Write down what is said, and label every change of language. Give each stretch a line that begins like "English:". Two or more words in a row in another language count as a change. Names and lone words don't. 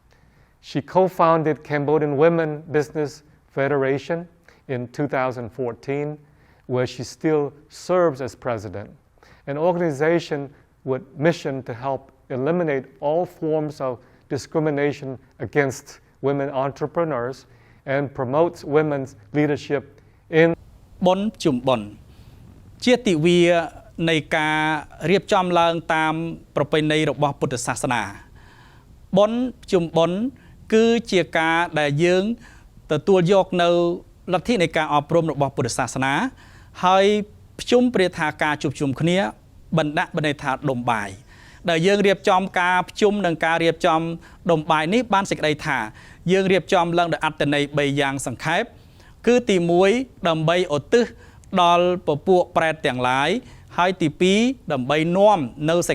English: She co-founded Cambodian Women Business Federation, in 2014, where she still serves as president, an organization with mission to help eliminate all forms of discrimination against women entrepreneurs and promotes women's leadership in
Khmer: បុណ្យជុំបុណ្យជាទិវានៃការរៀបចំឡើងតាមប្រពៃណីរបស់ពុទ្ធសាសនាបុណ្យ ជុំបុណ្យគឺជាការដែលយើងទទួលយកនៅលទ្ធិនៃការអប់រំរបស់ពុទ្ធសាសនាហើយភ្ជុំព្រាថាការជួបជុំគ្នាបណ្ដាក់បន័យថាដុំបាយដែលយើងរៀបចំការភ្ជុំនិងការរៀបចំដុំបាយនេះបានសេចក្តីថាយើងរៀបចំឡើងដោយអត្ថន័យ3យ៉ាងសង្ខេបគឺទី1ដើម្បីឧទ្ទិសដល់ពពួកប្រែតទាំងឡាយហើយទី2ដើម្បីនាំនៅសេច